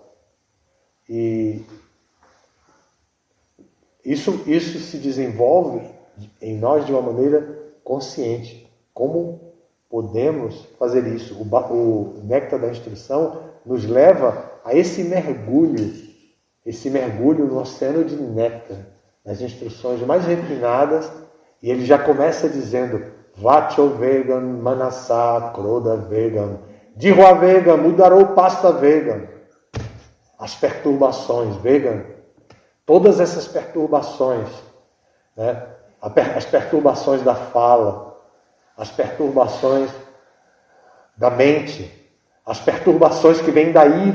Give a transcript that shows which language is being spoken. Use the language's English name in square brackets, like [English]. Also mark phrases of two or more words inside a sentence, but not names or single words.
[Portuguese] E isso se desenvolve em nós de uma maneira consciente. Como podemos fazer isso? O Néctar da Instrução nos leva a esse mergulho no oceano de néctar, nas instruções mais refinadas, e ele já começa dizendo: [Sanskrit] वाचो वेगं मनसः क्रोध वेगं जिह्वा वेगं उदरो पस्थ वेगम्. [Portuguese] As perturbações, Vegam, todas essas perturbações, né? As perturbações da fala, as perturbações da mente, as perturbações que vêm da ira.